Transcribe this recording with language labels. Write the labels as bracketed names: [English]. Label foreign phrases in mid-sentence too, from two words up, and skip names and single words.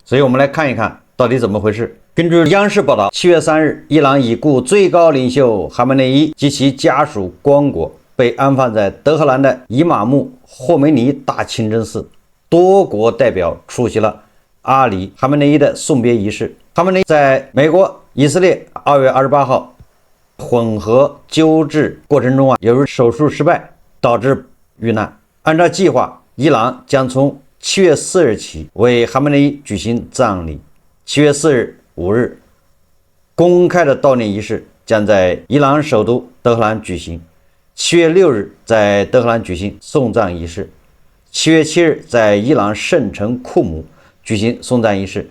[Chinese] 所以我們來看一看到底怎麼回事。根據央視報道，7月3日，伊朗已故最高領袖哈梅內伊及其家屬棺椁被安放在德黑蘭的伊瑪目霍梅尼大清真寺，多國代表出席了阿里哈梅內伊的送別儀式。哈梅內伊在美國、以色列2月28號混合糾治過程中由於手術失敗導致遇難。按照計劃，伊朗將從7月4日起為哈梅內伊舉行葬禮。7月4日、5日，公開的悼念儀式將在伊朗首都德黑蘭舉行。7月6日，在德黑蘭舉行送葬儀式。7月7日，在伊朗聖城庫姆舉行送葬儀式。